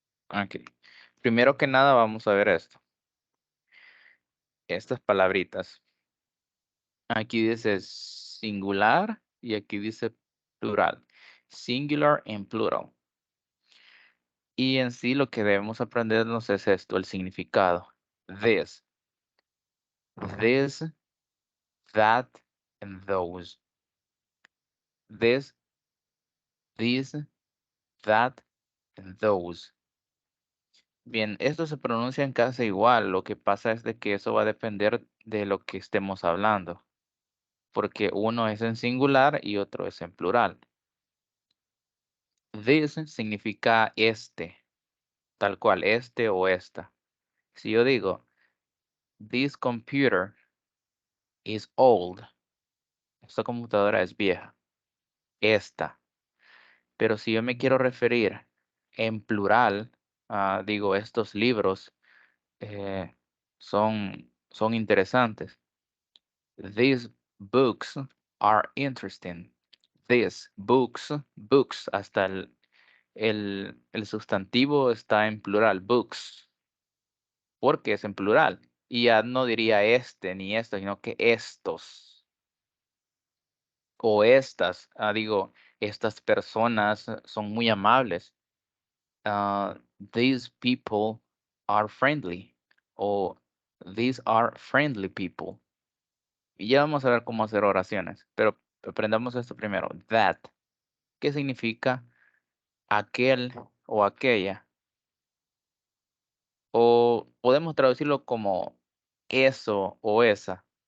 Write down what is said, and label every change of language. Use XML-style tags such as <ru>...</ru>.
<es>Ok. Primero que nada, vamos a ver esto. Estas palabritas. Aquí dice singular y aquí dice plural.</es> <en>Singular and plural.</en> <es>Y en sí lo que debemos aprendernos es esto, el significado.</es> <en>This, this, that, and those. This, that, and those.</en> <es>Bien, esto se pronuncia en casi igual. Lo que pasa es de que eso va a depender de lo que estemos hablando. Porque uno es en singular y otro es en plural. This significa este, tal cual, este o esta. Si yo digo,</es> <en>this computer is old,</en> <es>esta computadora es vieja, esta. Pero si yo me quiero referir en plural, digo, estos libros eh, son interesantes.</es> <en>These books are interesting. These books,</en> <es>hasta el sustantivo está en plural, books, porque es en plural. Y ya no diría este ni esto, sino que estos o estas. Digo, estas personas son muy amables.</es> <en>These people are friendly. O these are friendly people.</en> <es>Y ya vamos a ver cómo hacer oraciones. Pero aprendamos esto primero. That. ¿Qué significa aquel o aquella? O podemos traducirlo como eso o esa.</es>